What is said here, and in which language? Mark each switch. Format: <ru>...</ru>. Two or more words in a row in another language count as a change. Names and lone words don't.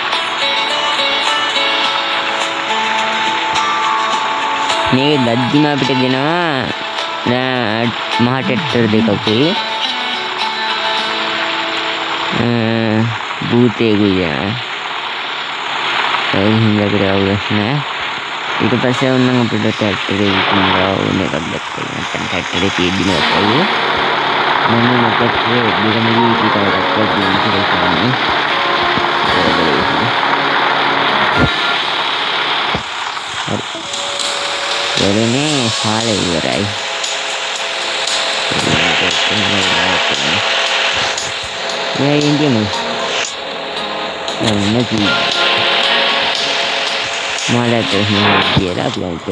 <si>මේක දද්දිම අපිට දෙනවා මහ ටෙට්ටර් දෙකකුයි භූතයෙකුයි දෙනවා. ඒ හින්දා අපිට අවුලක් නෑ. ඊට පස්සේ වුණනම් අපිට ටෙට්ටරේ විකුණලා ඕන එකක් ගත්තා. නැත්නම් ටෙට්ටරේ තියෙද්දිම අපේ මම ටෙට්ටරේ දෙකම විකුණලා ගත්තා කියන්නේ.</si> <id>Ini salah ibarai. Ya ini nih. Nanti malah terus dia lah bilang itu.</id>